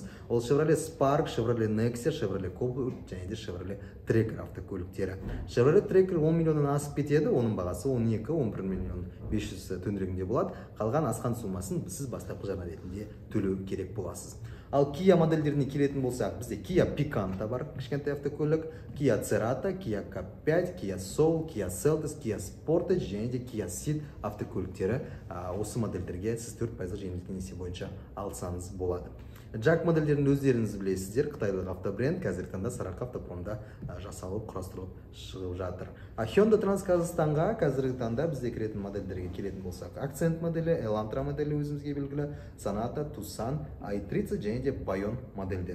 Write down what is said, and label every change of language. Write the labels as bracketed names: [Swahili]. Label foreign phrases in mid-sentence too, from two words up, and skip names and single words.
[Kazakh] Ол Chevrolet Spark, Chevrolet Nexia, Chevrolet Cobalt және де Chevrolet Tracker автокөліктері. Chevrolet Tracker 10 миллионнан асып кетеді, оның бағасы 12-11 миллион 500 төңірегінде болады. Қалған асқан сумасын сіз бастапқы жарна ретінде төлеу керек боласыз. Ал Kia модельдеріне келетін болсақ, бізде Kia Picanto бар, кішкентай автокөлік, Kia Cerato, Kia K5, Kia Soul, Kia Seltos, Kia Sportage және де Kia Ceed автокөліктері. Осы модельдерге сіз 4% жеңілдетілген несие бойынша алсаңыз болады. JAC модельдерін өздеріңіз білесіздер, қытайлық автобренд қазіргі таңда Сарыарқа Автопромда жасалып, құрастырылып шығып жатыр. Hyundai Трансказахстанға қазіргі таңда бізде кіретін модельдерге келетін болсақ, Accent моделі, Elantra моделі өзімізге белгілі, Sonata, Tucson, i30 және де Bayon модельдері.